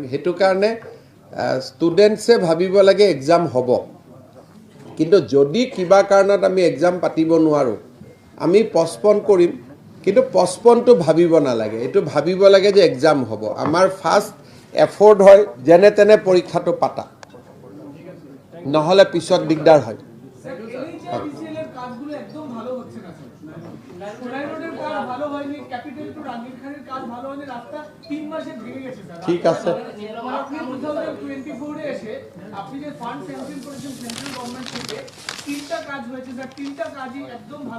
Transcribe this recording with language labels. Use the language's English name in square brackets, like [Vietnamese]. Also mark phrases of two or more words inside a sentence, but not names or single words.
[Assamese] সেইটো কাৰণে ষ্টুডেণ্টছে ভাবিব লাগে এক্সাম হ'ব, কিন্তু যদি কিবা কাৰণত আমি এক্সাম পাতিব নোৱাৰোঁ, আমি পষ্টপন কৰিম, কিন্তু পষ্টপনটো ভাবিব নালাগে, এইটো ভাবিব লাগে যে এক্সাম হ'ব। আমাৰ [English] first effort [Assamese] হয় যেনে তেনে পৰীক্ষাটো পাতা, নহ'লে পিছত দিগদাৰ হয়। [Bangla] স্যার NHIDCL এর কাজগুলো একদম ভালো হচ্ছে না স্যার। সোনাই রোডের কাজ ভালো হয়নি, ক্যাপিটাল টু রাঙ্গিরখানের কাজ ভালো হয়নি, রাস্তা 3 মাসে ভেঙে গেছে স্যার। ঠিক আছে, আপনি 2024 এ এসে আপনি যে [English] fund sanction [Bangla] করেছেন [English] central government [Bangla] থেকে, 3টা কাজ হয়েছে স্যার, 3টা কাজই একদম ভালো।